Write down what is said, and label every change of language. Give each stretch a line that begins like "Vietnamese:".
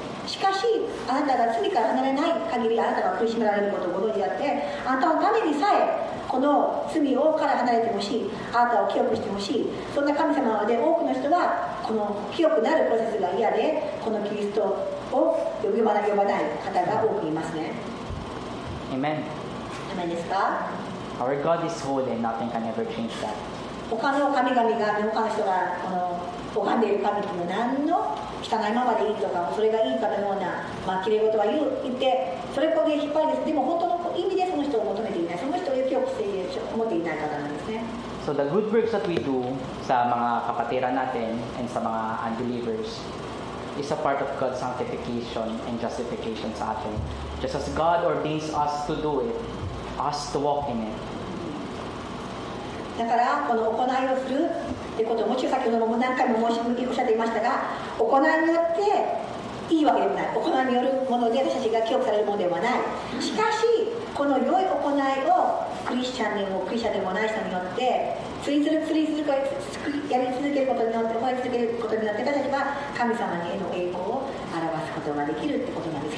Japanese: しかしあなたが罪から離れない限りあなたが苦しめられることをご存知であって、あなたのためにさえこの罪をから離れてほしい、あなたを清くしてほしい、そんな神様なので、多くの人はこの清くなるプロセスが嫌で、このキリストを呼ばない方が多くいますね。
English: Amen.
Japanese: アメンですか？
English: Our God is holy and nothing can ever change that.
Japanese: 他の神々が、他の人が拝んでいる神っていうのは何の汚いままでいいとか、それがいいかのような、きれい事は言って、それこそ引っ張りです。でも本当の意味でその人を求めていない、その人を清くしている、思っていない方なんですね。
English: So the good works that we do
Filipino: sa mga kapatiran natin
English: and sa mga unbelievers is a part of God's sanctification and justification
Filipino: sa atin.
English: Just as God ordains us to do it, us to walk in it.
Japanese: だからこの行いをするということをもちろん先ほども何回もおっしゃっていましたが、行いによっていいわけでもない、行いによるもので私たちが記憶されるものではない。しかしこの良い行いをクリスチャンでもない人によってやり続けることによって、行い続けることによって私たちは神様への栄光を表すことができるってことなんです。